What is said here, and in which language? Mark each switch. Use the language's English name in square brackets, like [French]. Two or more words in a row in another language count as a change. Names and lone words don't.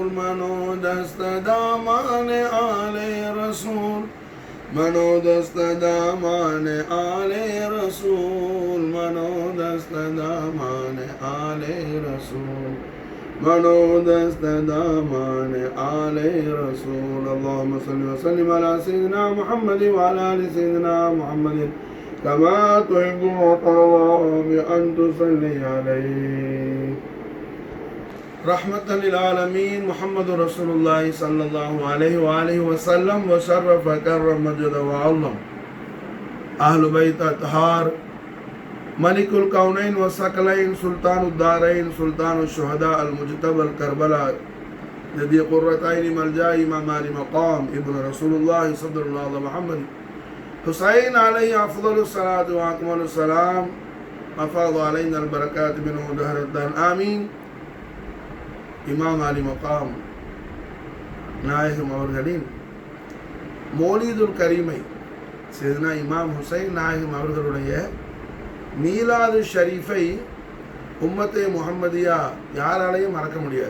[Persian] من و دست دامان آل رسول. من و دست دامان آل رسول. من و دست دامان آل رسول. من و دست دامان آل رسول. [Arabic] اللهم صل و سلم على سيدنا محمد و على آل سيدنا محمد كما تحب و ترضى ب أن تصلي عليه. رحمة لل عالمين محمد رسول الله صلى الله عليه و آله وسلم و شرف كرم مجد و علم أهل بيت أطهار مالك الكونين و الثقلين سلطان الدارين سلطان الشهداء المجتبى الكربلاء الذي قرتين ملجأ إمام عالي مقام ابن رسول الله صلى الله عليه محمد حسين عليه أفضل الصلاة و أكمل السلام أفاض علينا البركات منه دهر الدهور آمين. [Tamil] இமாம் அலி மகாம் நாயகம் அவர்களின் மௌலிதுல் கரீமை சையதுனா இமாம் ஹுசைன் நாயகம் அவர்களுடைய மீலாது ஷரீஃபை உம்மத்தே முஹம்மதியா யாராலையும் மறக்க முடியாது.